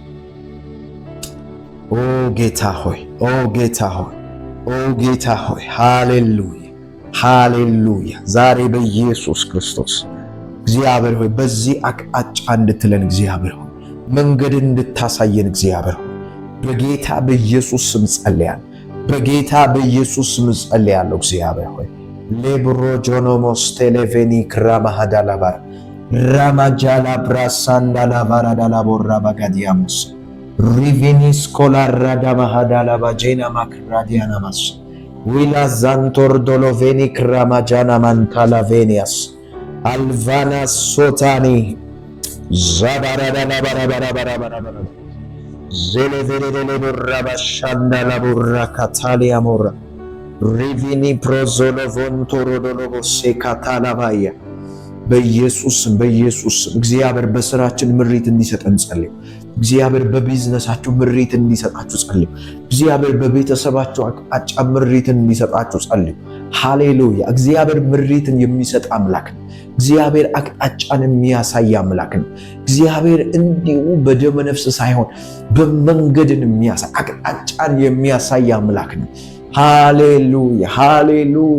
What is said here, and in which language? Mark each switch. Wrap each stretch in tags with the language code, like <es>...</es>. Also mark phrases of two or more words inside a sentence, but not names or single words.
<am>ኦ ጌታ ሆይ ሃሌሉያ ዛሬ በኢየሱስ ክርስቶስ እግዚአብሔር ሆይ በዚህ አቅጣጫ እንድትለን እግዚአብሔር ሆይ መንገድን እንድታሳየን እግዚአብሔር ሆይ በጌታ በኢየሱስ ስም ጸልያለሁ። እግዚአብሔር ሆይ ሌብሮ ጆኖሞስ ቴሌቬኒ ክራማሃዳላባ ራማጃላ ብራሳንዳላ ባራዳላ ቦራ ባጋዲያሞስ ሪቬኒስ ኮላራዳ ማሃዳላባ ጄና ማክራዲያናማስ ዊላ ዛንቶር ዶሎቬኒ ክራማጃና ማንታላቬኒያስ አልቫና ሶታኒ ዛባራዳላ ባራባራባራባራ ዜሌቬሌሌ ቦራ ባሻንዳላ ቦራ ካታሊያ ሞራ ሪቪኒ ፕሮዞሎ ቮንቶሮ ዶሎቦሴ ካታላባያ በኢየሱስ እግዚአብሔር በስራችን ምሪት እንዲሰጠን ጸልዩ። እግዚአብሔር በቢዝነሳችሁ ምሪት እንዲሰጣችሁ ጸልዩ። እግዚአብሔር በቤተሰባችሁ አቅጣጫ ምሪትን እንዲሰጣችሁ ጸልዩ። ሃሌሉያ! እግዚአብሔር ምሪትን የሚሰጥ አምላክ ነው። እግዚአብሔር አቅጣጫን የሚያሳይ አምላክ ነው። እግዚአብሔር እንዲሁ በደመ ነፍስ ሳይሆን በመንገድን የሚያሳይ አቅጣጫን የሚያሳይ አምላክ ነው። ሃሌሉያ!</am>